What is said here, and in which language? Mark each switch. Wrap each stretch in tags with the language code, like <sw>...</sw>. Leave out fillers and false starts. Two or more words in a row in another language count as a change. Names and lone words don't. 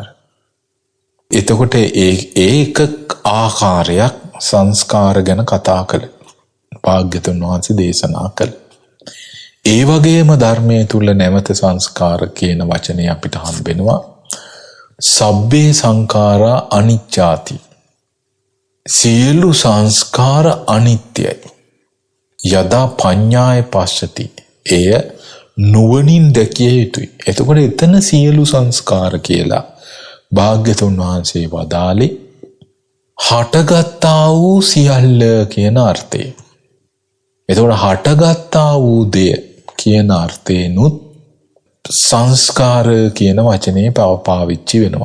<si>එතකොට ඒක ආකාරයක් සංස්කාර ගැන කතා කළ භාග්‍යතුන් වහන්සේ දේශනා කළ. ඒ වගේම ධර්මයේ තුල නැවත සංස්කාර කියන වචනේ අපිට හම්බෙනවා</si> <pi>සබ්බේ සංඛාරා අනිච්චාති.</pi> <si>සියලු සංස්කාර අනිත්‍යයි.</si> <pi>යදා පඤ්ඤාය පස්සති.</pi> <si>එය නුවණින් දැකිය යුතුයි. එතකොට එතන සියලු සංස්කාර කියලා භාග්‍යතුන් වහන්සේ වදාළේ හටගත්තා වූ සියල්ල කියන අර්ථය. එතකොට හටගත්තා වූ දෙය කියන අර්ථේනුත් සංස්කාර කියන වචනේ පාවිච්චි වෙනවා.</si>